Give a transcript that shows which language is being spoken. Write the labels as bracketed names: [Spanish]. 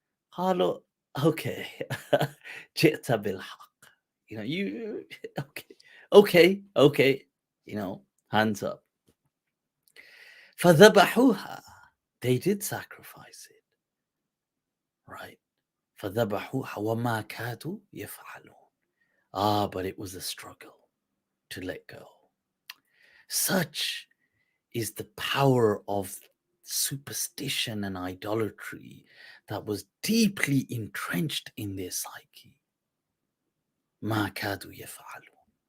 [English] Hello, okay. [Arabic] Ji'ta bil haqq. [English] You okay. Hands up. [Arabic] فذبحوها. [English] They did sacrifice it, right? [Arabic] فذبحوها وما كادوا يفعلون. [English] But it was a struggle to let go. Such is the power of superstition and idolatry that was deeply entrenched in their psyche. [Arabic] ما كادوا يفعلون.